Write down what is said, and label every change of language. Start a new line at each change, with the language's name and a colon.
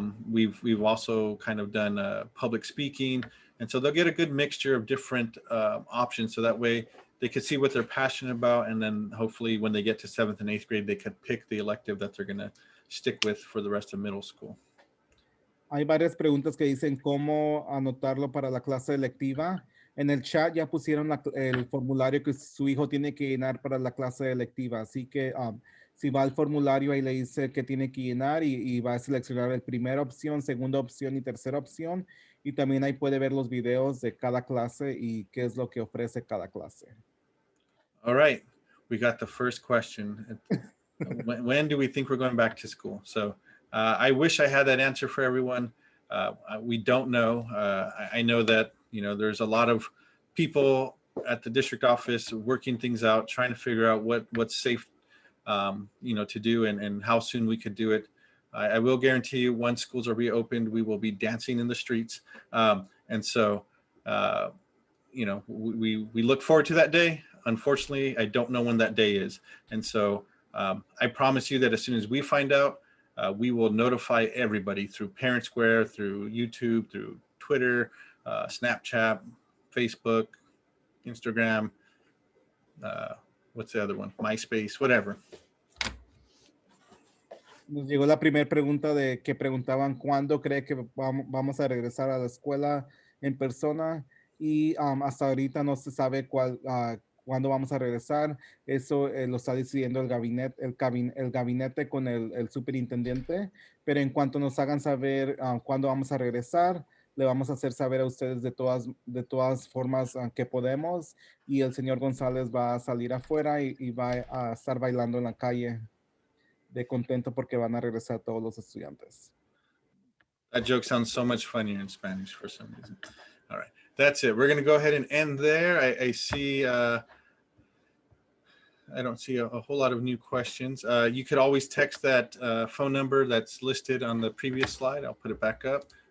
English: We've also kind of done public speaking, and so they'll get a good mixture of different options, so that way they could see what they're passionate about, and then hopefully when they get to 7th and 8th grade, they could pick the elective that they're going to stick with for the rest of middle school.
Spanish: Hay varias preguntas que dicen cómo anotarlo para la clase electiva. En el chat ya pusieron el formulario que su hijo tiene que llenar para la clase electiva. Así que si va al formulario, ahí le dice que tiene que llenar, y va a seleccionar la primera opción, segunda opción y tercera opción. Y también ahí puede ver los videos de cada clase y qué es lo que ofrece cada clase.
English: All right. We got the first question. When do we think we're going back to school? So I wish I had that answer for everyone. We don't know. I know that, there's a lot of people at the district office working things out, trying to figure out what's safe, to do, and how soon we could do it. I will guarantee you, once schools are reopened, we will be dancing in the streets. And so, we look forward to that day. Unfortunately, I don't know when that day is. And so I promise you that as soon as we find out, we will notify everybody through Parent Square, through YouTube, through Twitter, Snapchat, Facebook, Instagram, what's the other one? MySpace, whatever.
Spanish: Nos llegó la primera pregunta de que preguntaban cuándo cree que vamos a regresar a la escuela en persona, y hasta ahorita no se sabe cuándo vamos a regresar. Eso lo está decidiendo el gabinete con el superintendente, pero en cuanto nos hagan saber cuándo vamos a regresar, le vamos a hacer saber a ustedes de todas formas que podemos, y el señor González va a salir afuera y va a estar bailando en la calle de contento porque van a regresar todos los estudiantes.
English: That joke sounds so much funnier in Spanish for some reason. All right, that's it. We're going to go ahead and end there. I see, I don't see a whole lot of new questions. You could always text that phone number that's listed on the previous slide. I'll put it back up.